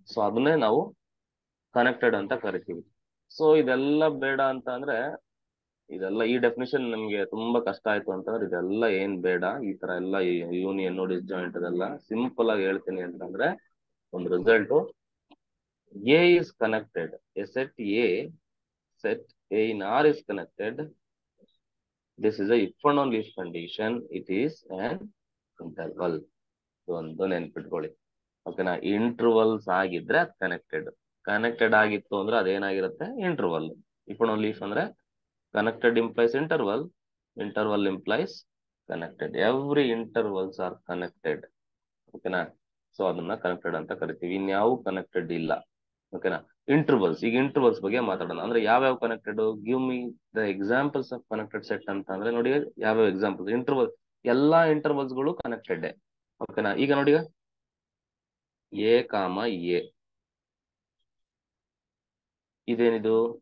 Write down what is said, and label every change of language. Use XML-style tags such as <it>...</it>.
<kn>So ಅದನ್ನೇ ನಾವು connected ಅಂತ ಕರಿತೀವಿ. ಸೊ ಇದೆಲ್ಲ ಬೇಡ ಅಂತ ಅಂದ್ರೆ, ಇದೆಲ್ಲ ಈ ಡೆಫಿನೇಷನ್ ನಮ್ಗೆ ತುಂಬಾ ಕಷ್ಟ ಆಯ್ತು ಅಂತಂದ್ರೆ ಇದೆಲ್ಲ ಏನ್ ಬೇಡ. ಈ ತರ ಎಲ್ಲ ಯೂನಿಯನ್ ಡಿಸ್ಜಾಯಿಂಟ್ ಅದೆಲ್ಲ ಸಿಂಪಲ್ ಆಗಿ ಹೇಳ್ತೀನಿ ಅಂತಂದ್ರೆ, ಒಂದು result A is connected, A set</kn> <en>A in R is connected. This is a if and only if condition. It is an interval.</en> <kn>ಒಂದು ನೆನ್ಪಿಟ್ಕೊಳ್ಳಿ.</kn> <en>ಓಕೆನಾ?</en> <kn>ಇಂಟರ್ವಲ್ಸ್ ಆಗಿದ್ರೆ ಕನೆಕ್ಟೆಡ್ ಆಗಿತ್ತು ಅಂದ್ರೆ ಅದೇನಾಗಿರುತ್ತೆ? Interval.</kn> <en>If and only if ಅಂದ್ರೆ connected implies interval implies connected. Every intervals are connected.</en> <kn>ಓಕೆನಾ? So ಅದನ್ನ connected ಅಂತ ಕರಿತೀವಿ. ಇನ್ಯಾವು ಕನೆಕ್ಟೆಡ್ ಇಲ್ಲ. ಓಕೆನಾ? ಇಂಟರ್ವಲ್ಸ್, ಈಗ ಇಂಟರ್ವಲ್ಸ್ ಬಗ್ಗೆ ಮಾತಾಡೋಣ. ಅಂದ್ರೆ ಯಾವ್ಯಾವ connected?</kn> <en>give me the examples of connected set</en> <kn>ಅಂತ ಅಂದ್ರೆ ನೋಡಿ ಯಾವ್ಯಾವ ಎಕ್ಸಾಂಪಲ್ಸ್. ಇಂಟರ್ವಲ್, ಎಲ್ಲಾ ಇಂಟರ್ವಲ್ಸ್ ಗಳು ಕನೆಕ್ಟೆಡ್. ಓಕೆನಾ? ಈಗ ನೋಡಿ ಎ ಕಾಮ ಎ ಇದೇನಿದು?</kn>